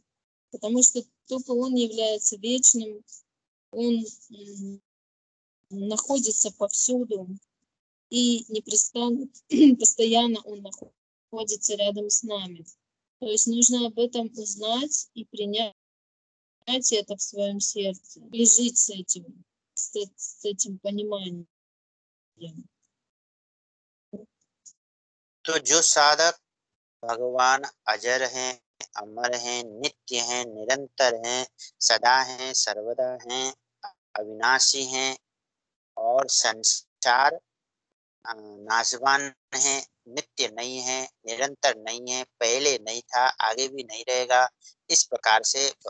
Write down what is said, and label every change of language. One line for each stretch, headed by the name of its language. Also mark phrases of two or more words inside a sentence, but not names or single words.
Russian: Потому что только Он является вечным, Он находится повсюду и непрестанно, постоянно Он находится рядом с нами. То есть нужно об этом узнать и принять это в своем сердце и жить с этим пониманием.
Hindi: तो जो साधक भगवान अजर हैं, अमर हैं, नित्य हैं, निरंतर हैं, सदा हैं, सर्वदा हैं, अविनाशी हैं और संसार नाशवान है, नित्य नहीं है, निरंतर नहीं है, पहले नहीं था, आगे भी नहीं रहेगा, इस प्रकार से